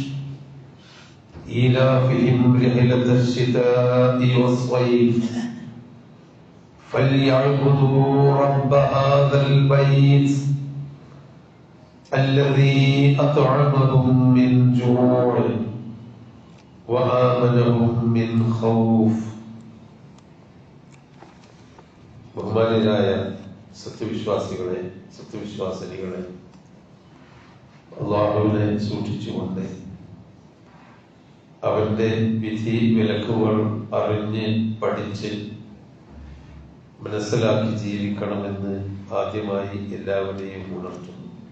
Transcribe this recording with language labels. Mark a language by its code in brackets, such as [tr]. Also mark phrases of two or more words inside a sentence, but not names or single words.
[ar] إيلافهم رحلة الشتاء والصيف فليعبدوا رب هذا البيت الذي أطعمهم من جوع وآمنهم من خوف. [ml] ബഹുമാനരായ സത്യവിശ്വാസികളെ, സത്യവിശ്വാസിനികളെ, അല്ലാഹുവിനെ സൂക്ഷിച്ചുകൊണ്ട് അവന്റെ വിധി വിലക്കുകൾ അറിഞ്ഞ് പഠിച്ച് മനസ്സിലാക്കി ജീവിക്കണമെന്ന് ആദ്യമായി എല്ലാവരെയും ഉണർത്തുന്നു.